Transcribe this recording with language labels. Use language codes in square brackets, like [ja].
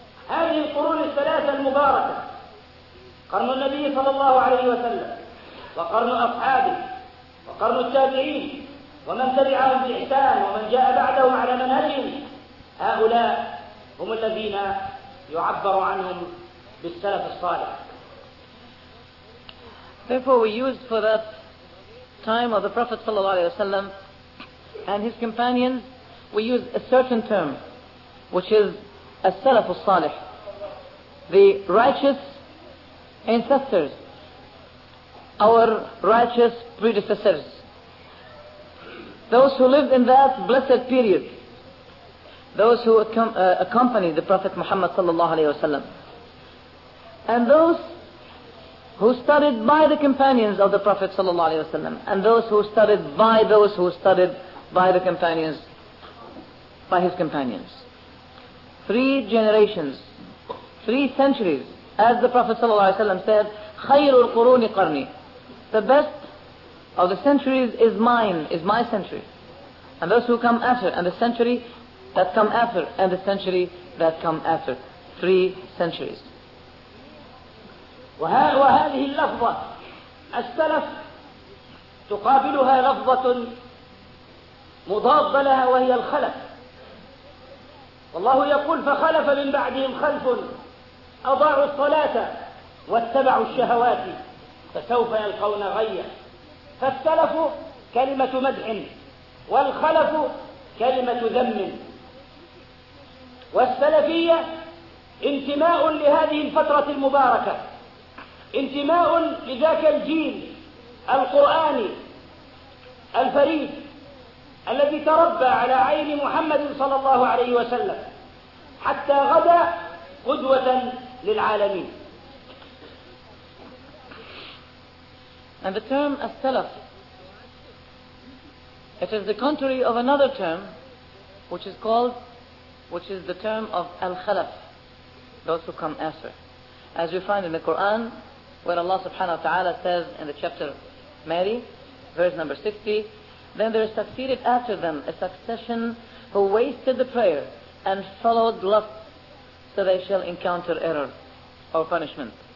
[ar] هذه القرون الثلاثة المباركة، قرن النبي صلى الله عليه وسلم وقرن أصحابه وقرن التابعين ومن تبعهم بإحسان ومن جاء بعدهم على منهجهم، هؤلاء هم الذين يعبر عنهم بالسلف الصالح. [en] Therefore we used for that time of the Prophet sallallahu alaihi wasallam and his companions, we used a certain term, which is as-salaf as-salih, the righteous ancestors, our righteous predecessors, those who lived in that blessed period, those who accompanied the Prophet Muhammad sallallahu alaihi wasallam, and those who studied by the companions of the Prophet sallallahu alaihi wasallam, and those who studied by the companions, by his companions. Three generations, three centuries, as the Prophet sallallahu alaihi wasallam said, [ar] خير القرون قرني, [en] the best of the centuries is mine, is my century. And those who come after, and the century that come after, and the century that come after. Three centuries. [ar] وهذه اللفظة السلف تقابلها لفظة مضادة لها وهي الخلف. والله يقول فخلف من بعدهم خلف أضاعوا الصلاة واتبعوا الشهوات فسوف يلقون غيا. فالسلف كلمة مدح والخلف كلمة ذم. والسلفية انتماء لهذه الفترة المباركة، انتماء لذاك الجيل القرآني الفريد الذي تربى على عين محمد صلى الله عليه وسلم حتى غدا قدوة للعالمين. [en] And the term as-salaf, it is the contrary of another term which is called, which is the term of al-khalaf, those who come after. As we find in the Quran, when Allah subhanahu wa ta'ala says in the chapter Mary, verse number 60, then there is succeeded after them a succession who wasted the prayer and followed lust, so they shall encounter error or punishment.